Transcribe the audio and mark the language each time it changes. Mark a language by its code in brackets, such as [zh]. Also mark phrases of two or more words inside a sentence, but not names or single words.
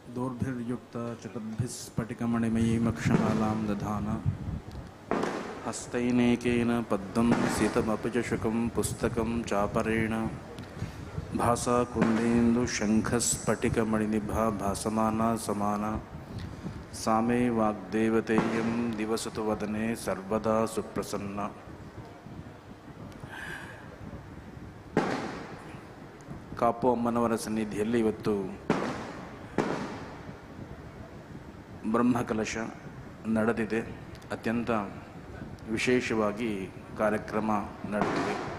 [sa] दोर्भिर्युक्ता चतुर्भिः स्फटिकमणिमयीमक्षमालां दधान हस्तैनेकेन पद्मं सीतमपि च शुकं पुस्तकं चापरेण भासा कुन्देन्दुशङ्खस्फटिकमणिनिभा भासमाना समाना सा मे वाग्देवतेयं दिवसतु वदने सर्वदा सुप्रसन्ना. [kn] ಕಾಪು ಅಮ್ಮನವರ ಸನ್ನಿಧಿಯಲ್ಲಿ ಇವತ್ತು ಬ್ರಹ್ಮಕಲಶ ನಡೆದಿದೆ. ಅತ್ಯಂತ ವಿಶೇಷವಾಗಿ ಕಾರ್ಯಕ್ರಮ ನಡೆದಿದೆ.